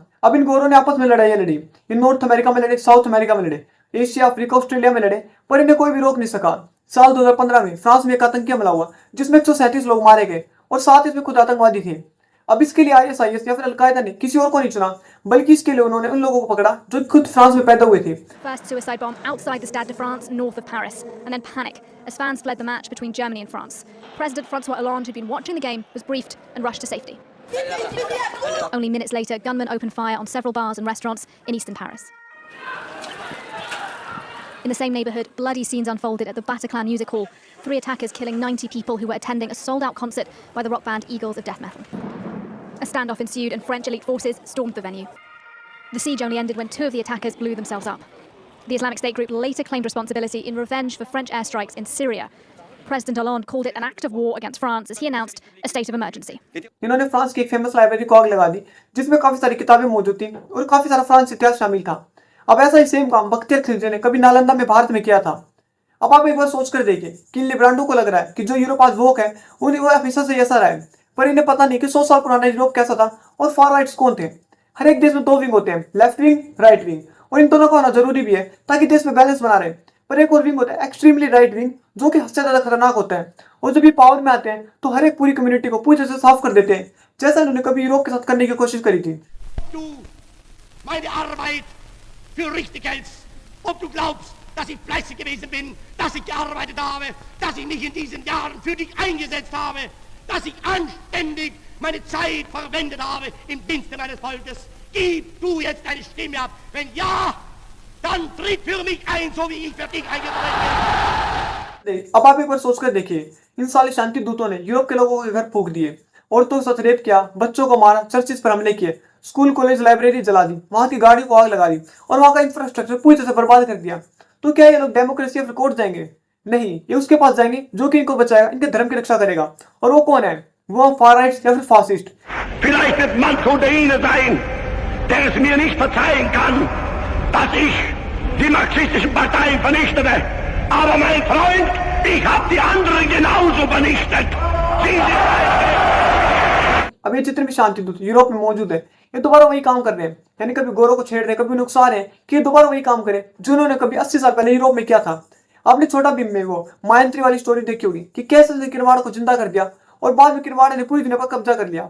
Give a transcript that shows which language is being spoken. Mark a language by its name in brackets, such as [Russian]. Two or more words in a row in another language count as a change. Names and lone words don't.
[Hindi] अब इन गोरों ने आपस में लड़ाइयां लड़ी, इन नॉर्थ अमेरिका में लड़े, साउथ अमेरिका में लड़े, एशिया, अफ्रीका, ऑस्ट्रेलिया में लड़े, पर इन्हें कोई भी रोक नहीं सका। साल 2015 में फ्रांस में एक आतंकी हमला हुआ जिसमें 137 लोग मारे गए, और 7 इसमें खुद आतंकवादी थे। अब इसके लिए ISIS या फिर अलकायदा ने किसी और को नहीं चुना, बल्कि इसके लिए उन्होंने उन लोगों को पकड़ा जो खुद फ्रांस में पैदा हुए थे। [English] First suicide bomb outside the Stade de France, north of Paris, and then panic as fans fled the match between Germany and France. President Francois Hollande, who'd been watching the game, was briefed and rushed to safety. Only minutes later, gunmen opened fire on several bars and restaurants in eastern Paris. In the same neighbourhood, bloody scenes unfolded at the Bataclan Music Hall, 3 attackers killing 90 people who were attending a sold-out concert by the rock band Eagles of Death Metal. A standoff ensued and French elite forces stormed the venue. The siege only ended when 2 of the attackers blew themselves up. The Islamic State group later claimed responsibility in revenge for French airstrikes in Syria. President Hollande called it an act of war against France as he announced a state of emergency. [Hindi] इन्होंने फ्रांस की एक [English] famous library [Hindi] को आग लगा दी, जिसमें काफी सारी किताबें मौजूद थी और काफी सारा फ्रांस इतिहास शामिल था। अब ऐसा ही सेम काम बख्तियार खिलजी ने कभी नालंदा में भारत में किया था। अब आप एक बार सोच कर देखिए कि इन लिब्रांडो को लग रहा है कि जो यूरोप आज वोक है वो हमेशा से ऐसा रहा है, पर इन्हें पता नहीं कि 100 साल पुराना यूरोप कैसा था और [English] far rights [Hindi] कौन थे। हर एक देश में 2 विंग होते हैं, [English] left wing, right wing, [Hindi] और इन दोनों का होना जरूरी भी है ताकि देश में बैलेंस बना रहे। पर एक और विंग होता है [English] extremely right wing, [Hindi] जो कि सबसे ज्यादा खतरनाक होता है, और जब ये पावर में आते हैं तो हर एक पूरी कम्युनिटी को पूरी तरह से साफ कर देते हैं, जैसा इन्होंने कभी यूरोप के साथ करने की कोशिश करी थी। [German] Du meine Arbeit für richtig hältst, ob du glaubst, dass ich fleißig gewesen bin, dass ich gearbeitet habe, dass ich mich in diesen Jahren für dich eingesetzt habe, dass ich anständig meine Zeit verwendet habe im Dienste meines Volkes. Gib du jetzt deine Stimme ab. Wenn ja, dann tritt für mich ein, so wie ich für dich eingetreten bin. [Hindi] अब आप एक बार सोचकर देखिए, इन साले शांति दूतों ने यूरोप के लोगों के घर फूंक दिए, औरतों के साथ रेप किया, बच्चों को मारा, चर्चिस पर हमले किए, [English] school college library [Hindi] जला दी, वहां की गाड़ी को आग लगा दी और वहां का इंफ्रास्ट्रक्चर पूरी तरह से बर्बाद कर दिया। तो क्या ये लोग [English] democracy of court [Hindi] जाएंगे? नहीं, ये उसके पास जाएंगे जो कि इनको बचाएगा, इनके धर्म की रक्षा करेगा। और वो कौन है? वो [English] far rights [Hindi] या फिर फासिस्ट। [German] Vielleicht wird manch unter Ihnen sein, der es mir nicht verzeihen kann, dass ich die marxistischen Parteien vernichtete. Aber mein Freund, ich habe die anderen genauso vernichtet. Sie sind [Hindi] अब ये जितने भी शांति दूत यूरोप में मौजूद है, ये दोबारा वही काम कर रहे हैं, यानी कभी गोरों को छेड़ रहे हैं, कभी नुकसान है कि ये दोबारा वही काम करे जो उन्होंने कभी 80 साल पहले यूरोप में किया था। आपने छोटा भीम में वो मायंत्री वाली स्टोरी देखी होगी कि कैसे किरवाड़ को जिंदा कर दिया और बाद में किरवाड़े ने पूरी दुनिया पर कब्जा कर लिया।